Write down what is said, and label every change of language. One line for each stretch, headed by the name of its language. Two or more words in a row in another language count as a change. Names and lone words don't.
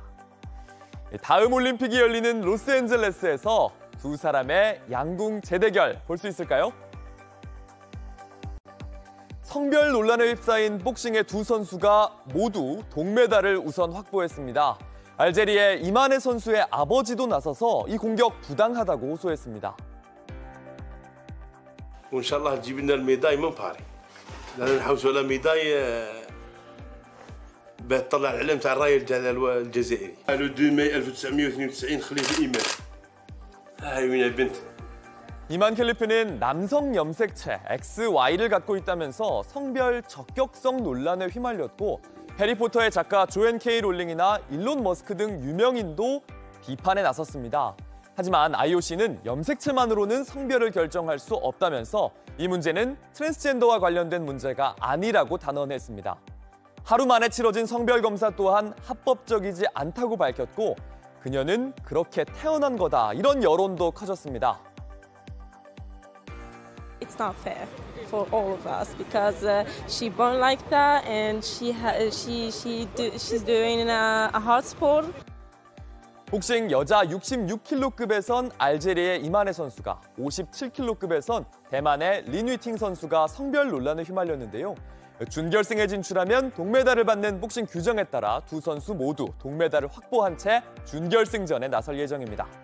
Korean: 다음 올림픽이 열리는 로스앤젤레스에서 두 사람의 양궁 재대결 볼 수 있을까요? 성별 논란에 휩싸인 복싱의 두 선수가 모두 동메달을 우선 확보했습니다. 알제리의 이마네 선수의 아버지도 나서서 이 공격 부당하다고 호소했습니다.
Arabic: وإن شاء الله تجيب لنا الميداي من باري. لأن نحوس على ميداي بتطلع العلم تاع الراي الجزائري.
French: le 2 mai 1992
Arabic: خليفة إيمان. هاي وين البنت.
Korean: 이만 캘리프는 남성 염색체 XY를 갖고 있다면서 성별 적격성 논란에 휘말렸고 해리포터의 작가 조앤 K 롤링이나 일론 머스크 등 유명인도 비판에 나섰습니다. 하지만 IOC는 염색체만으로는 성별을 결정할 수 없다면서 이 문제는 트랜스젠더와 관련된 문제가 아니라고 단언했습니다. 하루 만에 치러진 성별 검사 또한 합법적이지 않다고 밝혔고 그녀는 그렇게 태어난 거다 이런 여론도 커졌습니다.
English: It's not fair for all of us because she born like that and she's doing a hard sport.
Korean: 복싱 여자 66kg급에선 알제리의 이만혜 선수가, 57kg급에선 대만의 린위팅 선수가 성별 논란에 휘말렸는데요. 준결승에 진출하면 동메달을 받는 복싱 규정에 따라 두 선수 모두 동메달을 확보한 채 준결승전에 나설 예정입니다.